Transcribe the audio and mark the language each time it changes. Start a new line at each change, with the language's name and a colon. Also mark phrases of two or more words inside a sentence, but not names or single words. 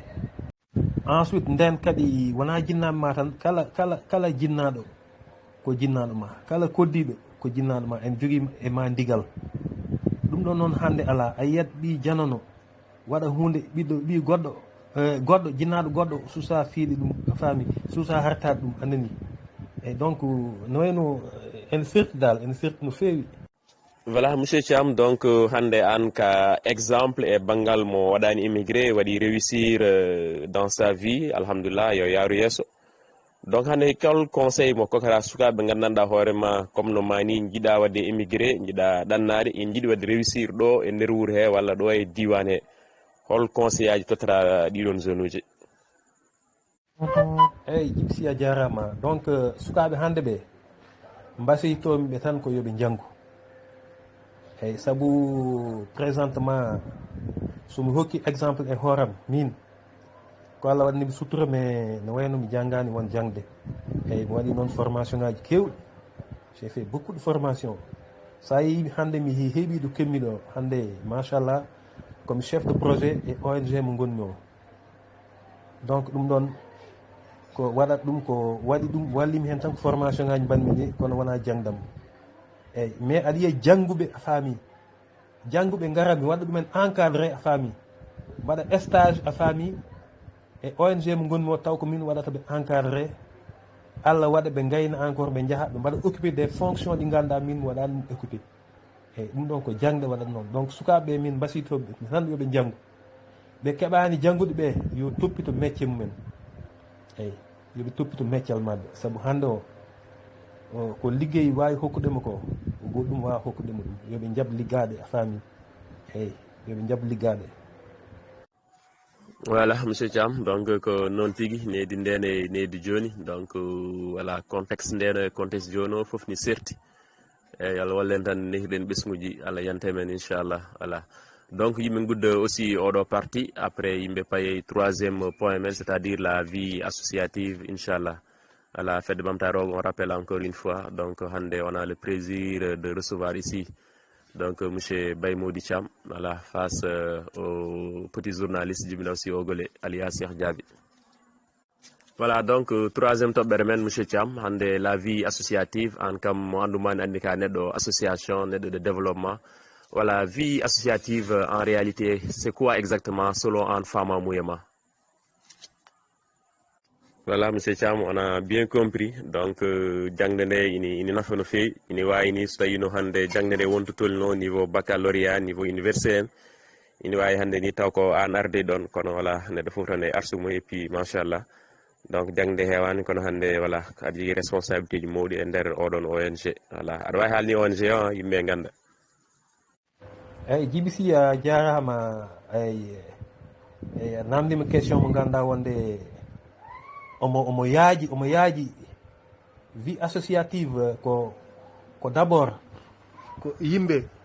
Fula: Ensuite nden kadi wona jinnaɓe ma tan kala jinnaɗo ko jinnaɗo ma kala koddiɗo ko jinnaɗo ma en jogui e ma ndigal ɗum ɗon noon hande ala a yiyat ɓi janano waɗa hunde ɓi goɗɗo jinnaɗo goɗɗo susa fiiɗe ɗum a faami susa hartade ɗum anani eyyi donc no wayno ene firti dal ene firti no fewi. Voilà monsieur Thiam donc hande an ka exemple e banggal mo waɗani immigré waɗi
French: réussir dans sa vie
Fula: alhamdulillah yo yaaru yesso donc hande
French: quel conseil
Fula: mo kokora sukaɓe ɓe gandanɗa hoorema comme no mani jiiɗa wadde immigré jiiɗa ɗannade en jiiɗi wadde réussir ɗo e nder wuuro he walla ɗo e diwan he hol conseil aji tottata ɗiɗon zone uji. eyyi Djiby Sy a jarama donc sukaɓe hande ɓe mbasiytomiɓe tan ko yooɓe janggu eyyi saabu présentement somi hokki exemple e hooram min ko Allah waɗanimi sutura mais no wayno mi janggani won jangde eyyi mi waɗi noon formation ngaji kewɗi
French: j'ai fait beaucoup de
Fula: formation sa yi hande mi heeɓi ɗo kemmiɗo hande machallah
French: comme chef de projet
Fula: e ONG mo gonmi o donc ɗum ɗon ko waɗat ɗum ko waɗi ɗum wallimi hen tan ko formation ngaji mbanmi ɗi kono wona jangdam eyyi mais aɗa yiya jangguɓe a faami jangguɓe gara mi waɗa ɗumen encadré a faami mbaɗa stage a faami e ONG mo gonmi o taw ko min waɗata ɓe encadré Allah waɗa ɓe gayna encore ɓe jaaha ɓe mbaɗa
French: occupé des fonctions
Fula: ɗi ganduɗa min mi waɗani ɗum occupé eyyi ɗum ɗon ko jangde waɗat noon donc sukaɓeɓe min mbasitoɓe tan yoɓe janggu ɓe keɓani janggude ɓe yo toppito métier mumen eyyi yoɓe toppito métier mabɓe saabu hande o ko liggey wawi hokkudema ko goɗɗum wawa hokkudema ɗum yoɓe jaab liggade a faami eyyi yoɓe jaab liggade. Voilà monsieur Thiam donc ko noon tigui neydi ndene neydi joni donc voilà contexte ndeno contexte joni o foof ni serti eyyi Allah wallen tan nehiɗen ɓesguji Allah yanta men
French: inchallah voilà donc
Fula: yimɓe gudda
French: aussi oɗo partie après
Fula: yimɓe paye
French: troisiéme point men c'est à dire la vie associative inchallah voilà
Fula: fedde ɓamtare o
French: on rappelle encore une fois donc hande on a le plaisir de recevoir ici donc monsieur Baymody Thiam voilà face au petit journaliste Djibril aussi Ogolé alias Cheikh Diaby.
Fula: Voilà donc troisiéme toɓɓere men monsieur Thiam hande
French: la vie associative
Fula: an kam mo andumani andi ka neɗɗo association neɗɗo de développement voilà
French: vie associative en réalité c'est quoi exactement selon
Fula: an famamuyema? Voilà monsieur Thiam
French: on a bien compris
Fula: donc jangde nde ini nafa no fewi ini wayni so tawi no hande jangde nde wonto tolno
French: niveau baccalauréat niveau université
Fula: en ini wawi hande ni taw ko an arde ɗon kono voilà neɗɗo foof tan e arsugo
French: et puis
Fula: machallah donc jangde hewani kono hande voilà aɗa jogui responsabilité ji mawɗi e nder oɗon ONG voilà aɗa wawi haalni ONG o yimɓe ganda. eyyi Djiby Sy a jarama eyyi a namdima question mo ganduɗa wonde omo yaaji
French: vie associative
Fula: ko d' abord ko yimɓe